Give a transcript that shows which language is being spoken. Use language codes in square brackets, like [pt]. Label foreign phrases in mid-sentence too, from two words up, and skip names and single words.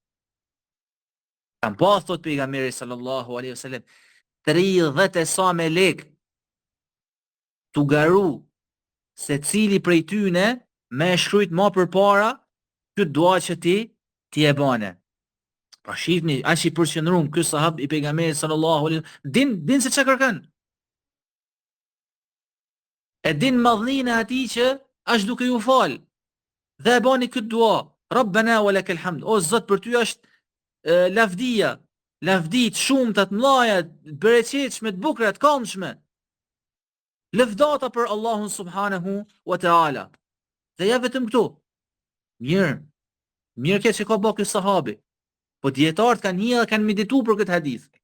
[sq] Kam pa, thot pejgamberi [ar] صلى الله عليه وسلم, [sq] 30 e sa me lek, tu garu, se cili prej tyne me shkrujt ma për para këtë dua që ti e bane. Pra shifni, aq i përqendruar ky sahab i pejgamberit [ar] صلى الله عليه وسلم, [sq] din se çka kërkon. E din madhninë e atij që është duke ju fal. Dhe e bani këtë dua, [ar] ربنا ولك الحمد. [sq] O Zot, për ty është lavdia, lavdit shumta të mëdha, të bereqetshme, të bukura, të këndshme. Lëvdata për Allahun [ar] سبحانه وتعالى. [sq] Dhe ja vetëm këtu. Mirë kjo që ka bërë ky sahabi. Po dietarët kanë medituar për këtë hadith.